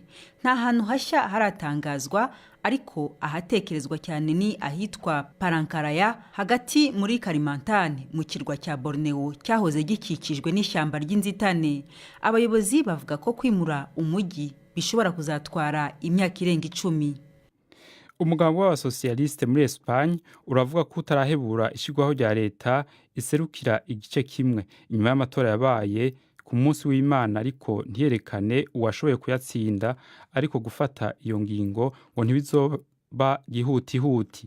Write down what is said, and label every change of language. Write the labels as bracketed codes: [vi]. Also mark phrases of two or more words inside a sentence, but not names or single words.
[rw] Nta hantu hashya haratangazwa, ariko ahatekerezwa cyane ni ahitwa Palangkaraya hagati muri Kalimantan mu kirwa cya Borneo cyahoze gikikijwe n'ishyamba ry'inzitane. Abayobozi bavuga ko kwimura umujyi bishobora kuzatwara imyaka irenga 10. [rn] Umugambi w'abasosiyaliste muri Espagne uravuga ko utarahebura ishigwaho rya leta iserukira igice kimwe inyuma y'amatora yabaye ku munsi w'Imana, ariko ntiyerekane uwashoboye kuyatsinda, ariko gufata iyo ngingo ngo ntibizoba gihutihuti.